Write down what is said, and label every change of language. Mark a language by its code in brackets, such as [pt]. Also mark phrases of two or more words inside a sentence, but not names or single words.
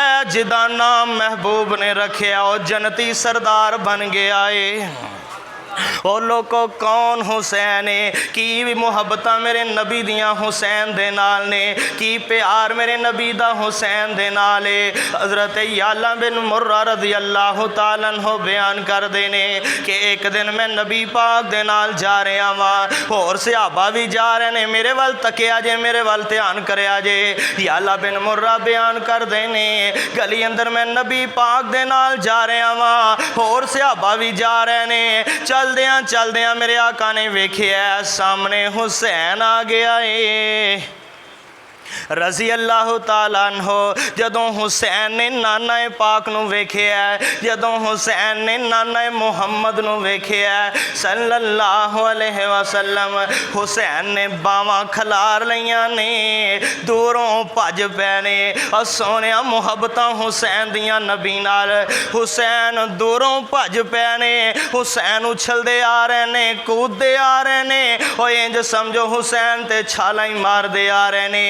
[pa] ਜਿਦਾ ਨਾਮ ਮਹਿਬੂਬ ਨੇ ਰੱਖਿਆ ਔਰ ਜੰਨਤੀ ਸਰਦਾਰ ਬਣ ਗਿਆ ਹੈ। [ur] اور لوگوں کون حسین ہے? [pa] ਕੀ ਮੁਹੱਬਤ ਮੇਰੇ ਨਬੀ ਦੀਆਂ ਹੁਸੈਨ ਦੇ ਨਾਲ ਨੇ, ਕੀ ਪਿਆਰ ਮੇਰੇ ਨਬੀ ਦਾ ਹੁਸੈਨ ਦੇ ਨਾਲ ਹੈ। ਹਜ਼ਰਤ ਯਾਲਾ ਬਿਨ ਮੁੱਰਾ [ar] رضي الله تعالى عنه [pa] ਬਿਆਨ ਕਰ ਦੇਣੇ ਕਿ ਇਕ ਦਿਨ ਮੈਂ ਨਬੀ ਪਾਕ ਦੇ ਨਾਲ ਜਾ ਰਿਹਾ ਵਾਂ, ਹੋਰ ਸਹਾਬਾ ਭੀ ਜਾ ਰਹੇ ਨੇ। ਮੇਰੇ ਵੱਲ ਤੱਕਿਆ ਜੇ, ਮੇਰੇ ਵੱਲ ਧਿਆਨ ਕਰਿਆ ਜੇ। ਯਾਲਾ ਬਿਨ ਮੁੱਰਾ ਬਿਆਨ ਕਰ ਦੇਣੇ ਗਲੀ ਅੰਦਰ ਮੈਂ ਨਬੀ ਪਾਕ ਦੇ ਨਾਲ ਜਾ ਰਿਹਾ ਵਾਂ, ਹੋਰ ਸਹਾਬਾ ਭੀ ਜਾ ਰਹੇ ਨੇ। ਚਲਦਿਆਂ ਮੇਰੇ ਆਕਾ ਨੇ ਵੇਖਿਆ ਸਾਹਮਣੇ ਹੁਸੈਨ ਆ ਗਿਆ ਹੈ [ar] رضي الله تعالى عنه. [pa] ਜਦੋਂ ਹੁਸੈਨ ਨੇ ਨਾਨਾ ਪਾਕ ਨੂੰ ਵੇਖਿਆ, ਜਦੋਂ ਹੁਸੈਨ ਨੇ ਨਾਨਾ ਮੁਹੰਮਦ ਨੂੰ ਵੇਖਿਆ [ar] صلى الله عليه وسلم, [pa] ਹੁਸੈਨ ਨੇ ਬਾਹਵਾਂ ਖਲਾਰ ਲਈਆਂ ਨੇ, ਦੂਰੋਂ ਭੱਜ ਪੈਣੇ। ਔਰ ਸੋਹਣੇ ਮੁਹੱਬਤ ਹੁਸੈਨ ਦੀਆਂ ਨਬੀ ਨਾਲ। ਹੁਸੈਨ ਦੂਰੋਂ ਭੱਜ ਪੈਣੇ, ਹੁਸੈਨ ਉਛਲਤੇ ਆ ਰਹੇ ਨੇ, ਕੂਦਤੇ ਆ ਰਹੇ ਨੇ। ਔਰ ਇੰਜ ਸਮਝੋ ਹੁਸੈਨ ਤੇ ਛਾਲਾਂ ਹੀ ਮਾਰਤੇ ਆ ਰਹੇ ਨੇ।